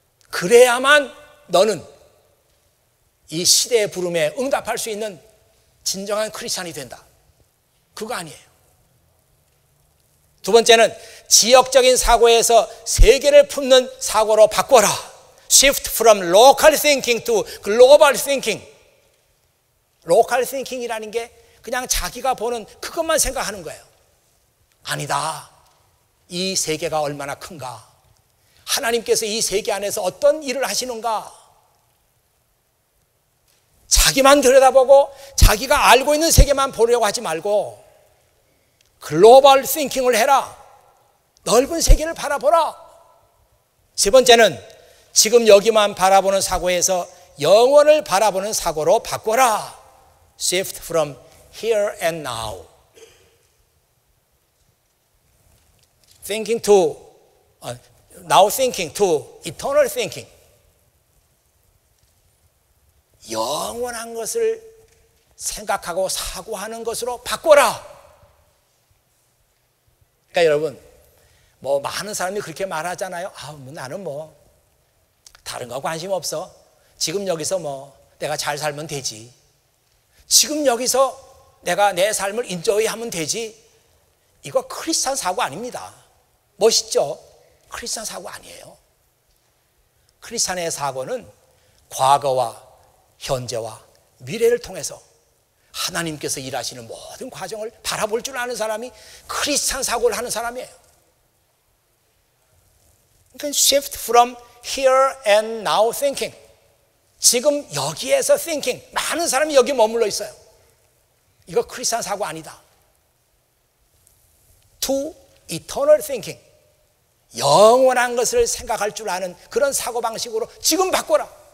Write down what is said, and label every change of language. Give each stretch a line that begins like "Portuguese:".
Korean: 그래야만 너는 이 시대의 부름에 응답할 수 있는 진정한 크리스찬이 된다. 그거 아니에요. 두 번째는 지역적인 사고에서 세계를 품는 사고로 바꿔라.
English: Shift from local thinking to global thinking.
Korean: local thinking이라는 게 그냥 자기가 보는 그것만 생각하는 거예요. 아니다. 이 세계가 얼마나 큰가. 하나님께서 이 세계 안에서 어떤 일을 하시는가. 자기만 들여다보고 자기가 알고 있는 세계만 보려고 하지 말고 글로벌 띵킹을 해라. 넓은 세계를 바라보라. 세 번째는 지금 여기만 바라보는 사고에서 영원을 바라보는 사고로 바꿔라.
English: Shift from here and now. Thinking to, now thinking to eternal thinking.
Korean: 영원한 것을 생각하고 사고하는 것으로 바꿔라. 그러니까 여러분, 뭐 많은 사람이 그렇게 말하잖아요. 나는 뭐 다른 거 관심 없어. 지금 여기서 뭐 내가 잘 살면 되지. 지금 여기서 내가 내 삶을 인조이하면 되지. 이거 크리스찬 사고 아닙니다. 멋있죠? 크리스찬 사고 아니에요. 크리스찬의 사고는 과거와 현재와 미래를 통해서 하나님께서 일하시는 모든 과정을 바라볼 줄 아는 사람이 크리스찬 사고를 하는 사람이에요. 그러니까
English: shift from here and now thinking.
Korean: 지금 여기에서 thinking. 많은 사람이 여기 머물러 있어요. 이거 크리스찬 사고 아니다.
English: to eternal thinking.
Korean: 영원한 것을 생각할 줄 아는 그런 사고방식으로 지금 바꿔라.